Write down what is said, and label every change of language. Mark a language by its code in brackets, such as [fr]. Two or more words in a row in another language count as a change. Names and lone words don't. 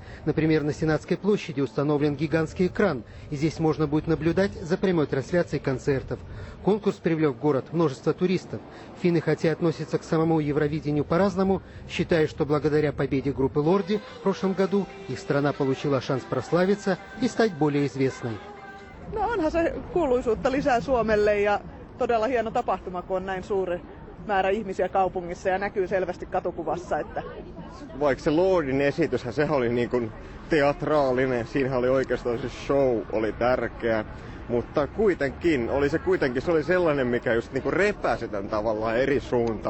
[ru] Например, на Сенатской площади установлен гигантский экран, и здесь можно будет наблюдать за прямой трансляцией концертов. Конкурс привлек в город множество туристов. Финны, хотя относятся к самому Евровидению по-разному, считают, что благодаря победе группы «Лорди» в прошлом году их страна получила шанс прославиться и стать более известной. [fi] No onhan se kuuluisuutta lisää Suomelle ja todella hieno tapahtuma, kun on näin suuri määrä ihmisiä kaupungissa ja näkyy selvästi katukuvassa. Että... Vaikka se Lordin esityshän sehän oli niin kuin teatraalinen, siinähän oli oikeastaan se show oli tärkeä, mutta kuitenkin se oli sellainen, mikä just niin kuin repäsi tämän tavallaan eri suuntaan.